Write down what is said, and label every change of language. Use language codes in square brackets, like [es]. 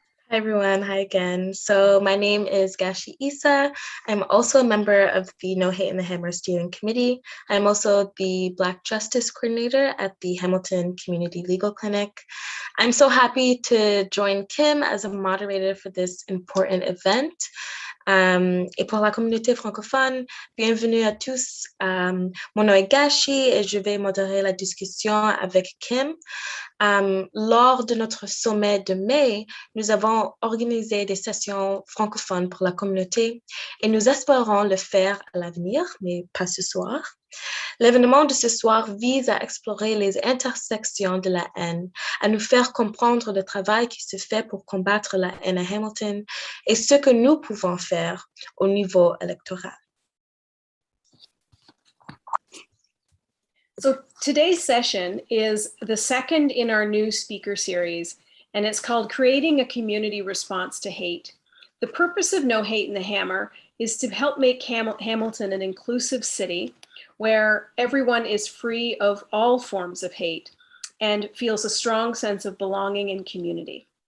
[en] Hi, everyone. Hi again. So my name is Gashi Issa. I'm also a member of the No Hate in the Hammer Steering Committee. I'm also the Black Justice Coordinator at the Hamilton Community Legal Clinic. I'm so happy to join Kim as a moderator for this important event. [fr] Et pour la communauté francophone, bienvenue à tous. Mon nom est Gashi et je vais modérer la discussion avec Kim. Lors de notre sommet de mai, nous avons organisé des sessions francophones pour la communauté et nous espérons le faire à l'avenir, mais pas ce soir. L'événement de ce soir vise à explorer les intersections de la haine, à nous faire comprendre le travail qui se fait pour combattre la haine à Hamilton et ce que nous pouvons faire au niveau électoral. [en] So today's session is the second in our new speaker series, and it's called Creating a Community Response to Hate. The purpose of No Hate in the Hammer is to help make Hamilton an inclusive city where everyone is free of all forms of hate and feels a strong sense of belonging and community.